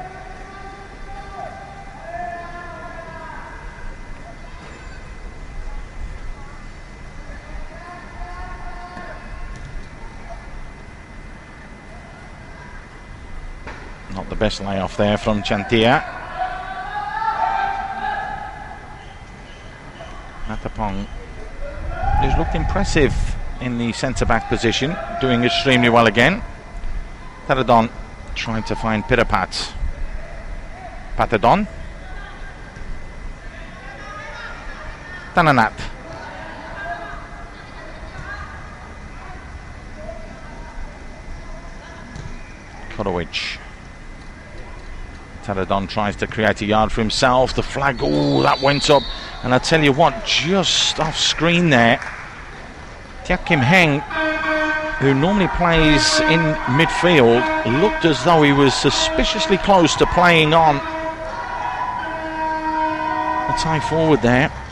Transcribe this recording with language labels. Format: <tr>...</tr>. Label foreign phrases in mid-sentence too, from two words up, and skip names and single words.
<en>the best layoff there from Chantia. Matapong, who's looked impressive in the centre-back position, doing extremely well again. Taradon trying to find Pirapat. Patadon. Tananat. Korovic. Taradon tries to create a yard for himself. The flag, oh, that went up. And I tell you what, just off screen there, Kim Heng, who normally plays in midfield, looked as though he was suspiciously close to playing on the Thai forward there.</en>